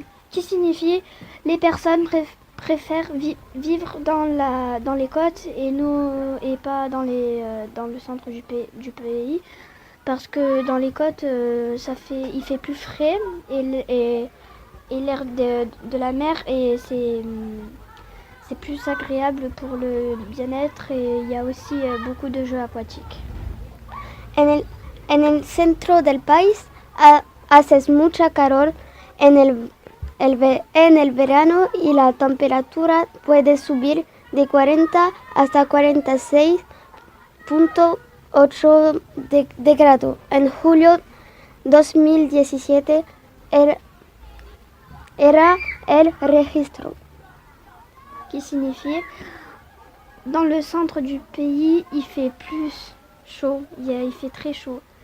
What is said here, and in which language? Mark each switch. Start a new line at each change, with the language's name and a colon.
French: Qui signifie les personnes préfèrent vivre dans les côtes et pas dans le centre du pays parce que dans les côtes il fait plus frais et l'air de la mer et c'est plus agréable pour le bien-être et il y a aussi beaucoup de jeux aquatiques.
Spanish: En el centro del país hace mucha calor En el verano y la temperatura puede subir de 40 hasta 46,8 de grado. En julio 2017 era el registro,
French: qui signifie dans le centre du pays il fait plus chaud, il fait très chaud.